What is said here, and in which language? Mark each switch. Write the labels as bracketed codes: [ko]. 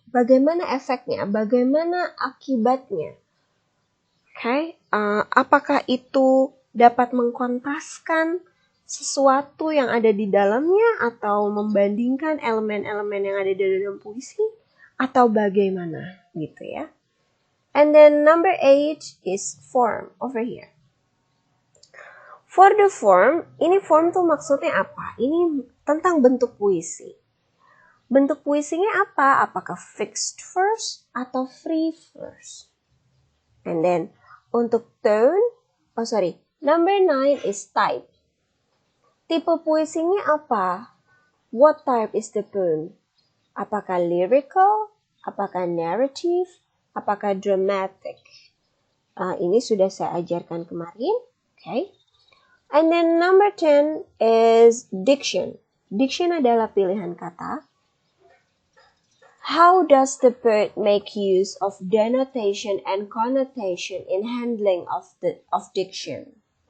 [id] Bagaimana efeknya? Bagaimana akibatnya? Okay. Apakah itu dapat mengkontraskan sesuatu yang ada di dalamnya atau membandingkan elemen-elemen yang ada di dalam puisi atau bagaimana gitu ya? [en] And then number 8 is form over here. For the form, [id] ini form tuh maksudnya apa? Ini tentang bentuk puisi. Bentuk puisinya apa? Apakah fixed verse atau free verse? [en] And then, [id] untuk tone, [en] number 9 is type. [id] Tipe puisinya apa? [en] What type is the poem? [id] Apakah lyrical? Apakah narrative? Apakah dramatic? Ini sudah saya ajarkan kemarin. Okay. [en] And then number 10 is diction. [id] Diction adalah pilihan kata. [en] How does the bird make use of denotation and connotation in handling of diction?